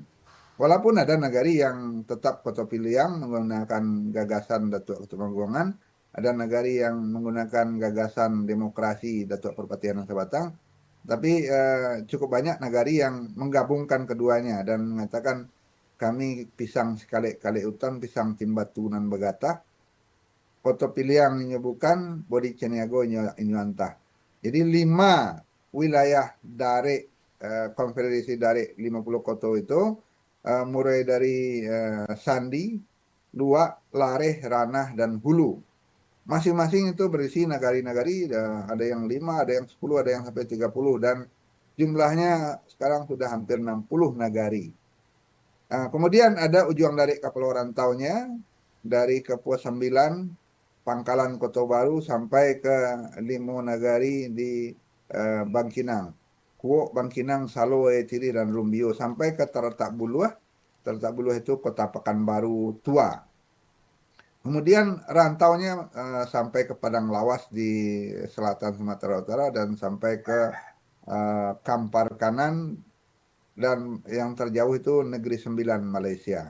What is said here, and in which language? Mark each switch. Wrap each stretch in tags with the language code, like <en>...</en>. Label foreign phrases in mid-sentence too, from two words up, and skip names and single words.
<id>Walaupun ada nagari yang tetap Koto Piliang menggunakan gagasan Datuk Ketumanggungan, ada nagari yang menggunakan gagasan demokrasi Datuk Perpatian Sabatang, tapi cukup banyak nagari yang menggabungkan keduanya dan mengatakan kami pisang sekali-kali hutan,</id> <min>pisang timbatu nan begatah, Koto Piliang menyebutkan Bodi Caniago Inyuantah.</min> <id>Jadi 5 wilayah dari konfederasi dari 50 koto itu, mulai dari Sandi, Luak, Lareh, Ranah, dan Hulu. Masing-masing itu berisi nagari-nagari, ada yang 5, ada yang 10, ada yang sampai 30, dan jumlahnya sekarang sudah hampir 60 nagari. Kemudian ada ujung dari kapal rantaunya, dari Kepua 9, Pangkalan Kota Baru, sampai ke 5 nagari di Bangkinang. Kuok, Bangkinang, Salo, Tiri, dan Rumbio, sampai ke Terletak Buluh. Terletak Buluh itu Kota Pekanbaru Tua. Kemudian rantaunya sampai ke Padang Lawas di selatan Sumatera Utara dan sampai ke Kampar Kanan, dan yang terjauh itu Negeri Sembilan, Malaysia.</id>